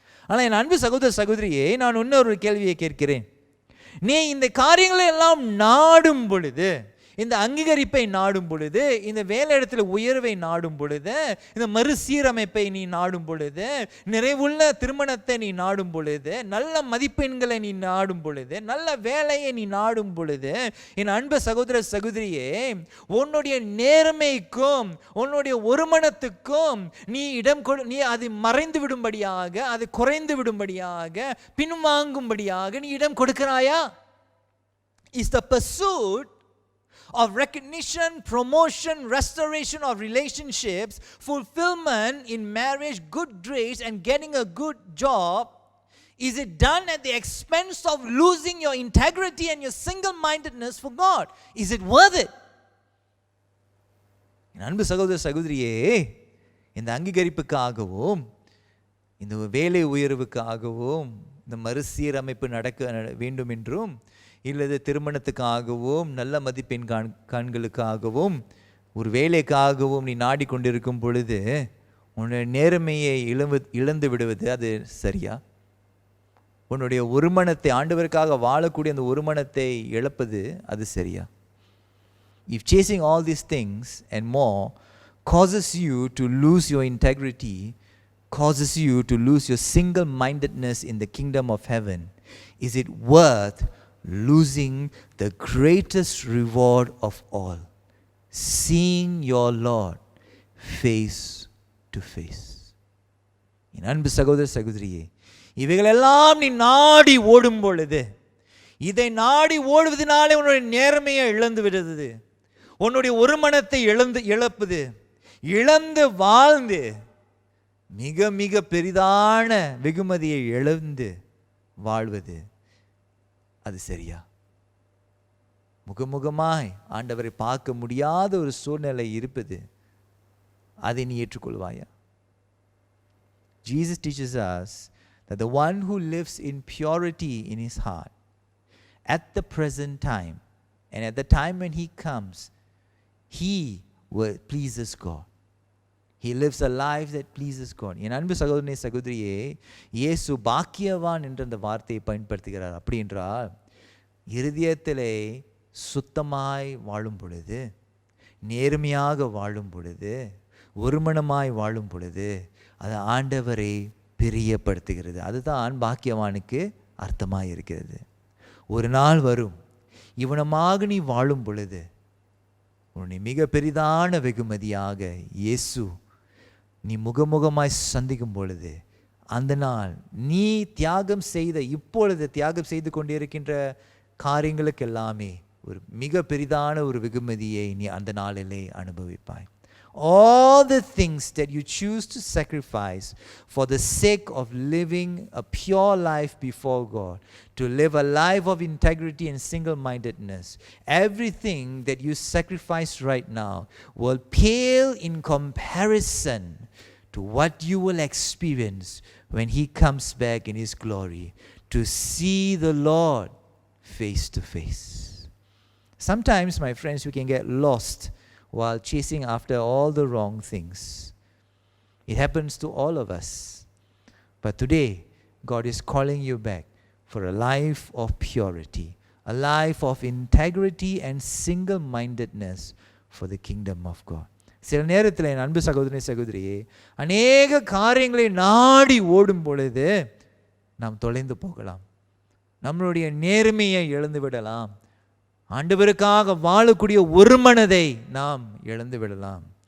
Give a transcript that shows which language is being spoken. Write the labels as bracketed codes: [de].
[ta] ஆனால் என் அன்பு சகோதர சகோதரியே, நான் இன்னொரு கேள்வியை கேட்கிறேன். நீ இந்த காரியங்களை எல்லாம் நாடும் பொழுது, இந்த அங்கீகரிப்பை நாடும் பொழுது, இந்த வேலையிடத்தில் உயர்வை நாடும் பொழுது, இந்த மறுசீரமைப்பை நீ நாடும் பொழுது, நிறைவுள்ள திருமணத்தை நீ நாடும் பொழுது, நல்ல மதிப்பெண்களை நீ நாடும் பொழுது, நல்ல வேலையை நீ நாடும் பொழுது, என் அன்பு சகோதர சகோதரியே, உன்னுடைய நேர்மைக்கும் உன்னுடைய ஒருமனத்துக்கும் நீ அது மறைந்து விடும்படியாக, அது குறைந்து விடும்படியாக, பின்வாங்கும்படியாக நீ இடம் கொடுக்கிறாயா? [en] Is the pursuit of recognition, promotion, restoration of relationships, fulfillment in marriage, good grades, and getting a good job, is it done at the expense of losing your integrity and your single-mindedness for God? Is it worth it? [ta] என் அன்பு சகோதர சகோதரியே, இந்த அங்கீகரிப்புக்காகவும் இந்த வேலை உயர்வுக்காகவும் இந்த மறுசீரமைப்பு நடக்க வேண்டும் என்றும் இல்லது திருமணத்துக்காகவும் நல்ல மதிப்பெண் கண்களுக்காகவும் ஒரு வேலைக்காகவும் நீ நாடிக்கொண்டிருக்கும் பொழுது உன்னுடைய நேர்மையை இழந்து விடுவது அது சரியா? உன்னுடைய ஒருமனத்தை, ஆண்டவருக்காக வாழக்கூடிய அந்த ஒருமனத்தை இழப்பது அது சரியா? [en] If chasing all these things and more causes you to lose your integrity, causes you to lose your single-mindedness in the kingdom of heaven, is it worth losing the greatest reward of all, seeing your Lord face to face? [ta] என் அன்பு சகோதர சகோதரியே, இவைகளெல்லாம் நீ நாடி ஓடும் பொழுது, இதை நாடி ஓடுவதனாலே உன்னுடைய நேர்மையை இழந்து விடுவது, உன்னுடைய ஒரு மனத்தை இழப்பது, இழந்து வாழ்ந்து மிக மிக பெரிதான வெகுமதியை இழந்து வாழ்வது அது சரியா? முகமுகமாய் ஆண்டவரை பார்க்க முடியாத ஒரு சூழ்நிலை இருப்பது, அதை நீ ஏற்றுக்கொள்வாயா? [en] Jesus teaches us that the one who lives in purity in his heart at the present time and at the time when he comes, he will pleases God. He lives a life that pleases God. [ta] என் அன்பு சகோதரனே சகோதரியே, இயேசு பாக்கியவான் என்ற அந்த வார்த்தையை பயன்படுத்துகிறார். அப்படி என்றால் இருதயத்திலே சுத்தமாய் வாழும் பொழுது, நேர்மையாக வாழும் பொழுது, ஒருமனமாய் வாழும் பொழுது அது ஆண்டவரை பிரியப்படுத்துகிறது. அதுதான் பாக்கியவானுக்கு அர்த்தமாக இருக்கிறது. ஒரு நாள் வரும், இவனமாக நீ வாழும் பொழுது உன்னை மிக பெரிதான வெகுமதியாக இயேசு நீ முகமுகமாய் சந்திக்கும் பொழுது, அந்த நாள் நீ தியாகம் செய்த, இப்பொழுது தியாகம் செய்து கொண்டிருக்கின்ற காரியங்களுக்கு எல்லாமே ஒரு மிக பெரிதான ஒரு வெகுமதியை நீ அந்த நாளிலே அனுபவிப்பாய். [en] All the things that you choose to sacrifice for the sake of living a pure life before God, to live a life of integrity and single-mindedness, everything that you sacrifice right now will pale in comparison to what you will experience when He comes back in His glory to see the Lord face to face. Sometimes, my friends, we can get lost while chasing after all the wrong things. It happens to all of us. But today, God is calling you back for a life of purity, a life of integrity and single-mindedness for the kingdom of God. [ta] சில நேரத்தில் என் அன்பு சகோதரனே சகோதரியே, அநேக காரியங்களை நாடி ஓடும் பொழுது நாம் தொலைந்து போகலாம், நம்மளுடைய நேர்மையை இழந்து விடலாம், ஆண்டவருக்காக வாழக்கூடிய ஒரு மனதை நாம் இழந்து விடலாம்.